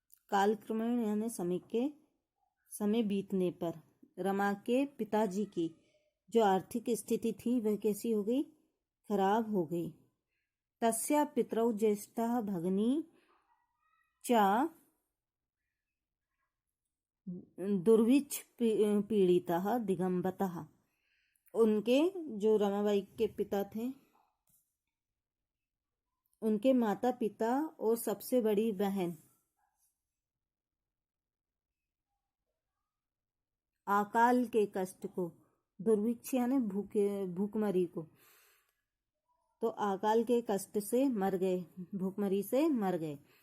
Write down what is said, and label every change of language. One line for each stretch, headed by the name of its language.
Hindi: कालक्रमेण यानी समय बीतने पर रमा के पिताजी की जो आर्थिक स्थिति थी वह कैसी हो गई, खराब हो गई।
Sanskrit: तस्या पितरौ ज्येष्ठः भगिनी च दुर्भिक्ष पीड़ितः दिगंबतः।
Hindi: उनके जो रमाबाई के पिता थे, उनके माता पिता और सबसे बड़ी बहन अकाल के कष्ट को, दुर्भिक्ष यानी भूखमरी को, तो अकाल के कष्ट से मर गए, भूखमरी से मर गए।